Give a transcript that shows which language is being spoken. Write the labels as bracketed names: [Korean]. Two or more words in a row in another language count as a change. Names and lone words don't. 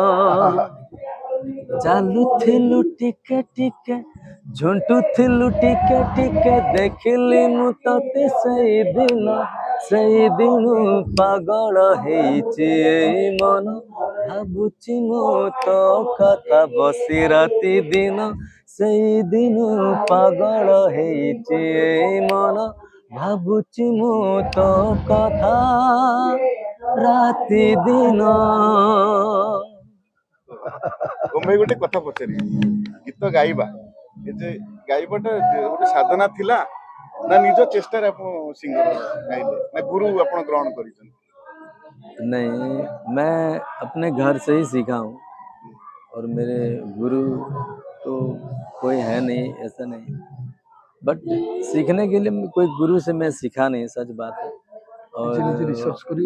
[Odia] ଚାଲୁଥିଲୁ ଟିକେ ଟିକେ ଝୁଣ୍ଟୁଥିଲୁ ଟିକେ ଟିକେ ଦେଖିଲି ମୁଁ ତତେ ସେଇଦିନୁ ପାଗଳ ହେଇଛି ଏଇ ମନ ଭାବୁଛି ମୁଁ ତୋ କଥା ବସି ରାତି ଦିନ ସେଇଦିନୁ ପାଗଳ ହେଇଛି ଏଇ ମନ ଭାବୁଛି ମୁଁ ତୋ କଥା ରାତି ଦିନ। ଓମ୍ ଭାଇ ଗୋଟେ କଥା ପଚାରିବି ଗୀତ ଗାଇବା ଏ ଯେ ଗାଇବାଟା ଗୋଟେ ସାଧନା ଥିଲା ନା ନିଜ ଚେଷ୍ଟାରେ ଆପଣ ସିଙ୍ଗର ଗାଇଲେ ନା ଗୁରୁ ଆପଣ ଗ୍ରହଣ କରିଛନ୍ତି [Hindi] नहीं, मैं अपने घर से ही सीखा हूँ और मेरे गुरु तो कोई है नहीं, ऐसा नहीं। बट सीखने के लिए कोई गुरु से मैं सीखा नहीं, सच बात है। नीचे रिसर्च करिए